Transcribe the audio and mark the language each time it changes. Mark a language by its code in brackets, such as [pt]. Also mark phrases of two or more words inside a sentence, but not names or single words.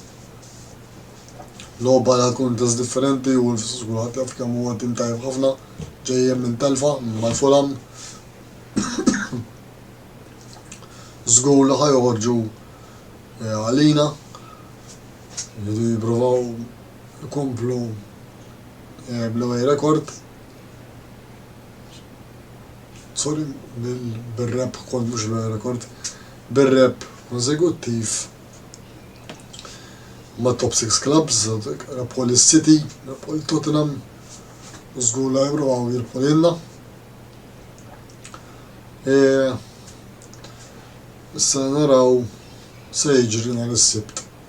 [mt] Logħba li tkun test differenti, Wolves żgur ħadd jaf kemm huwa tim tajjeb ħafna, ġejjem minn telfa mal-Fulham. Żgur li ħajoħorġu għalina. Jridu jippruvaw ikomplu bl- [en] away record. [mt] Sorry, bil-rep kont mhux l- [en] away record. [mt] Bil-rep konsekuttiv ma' [en] top 6 clubs, [mt] rabħu l-City, rabħu l-Tottenham, u żgur li jippruvaw jirbħu lilna. Issa naraw se jiġri nhar is-Sibt.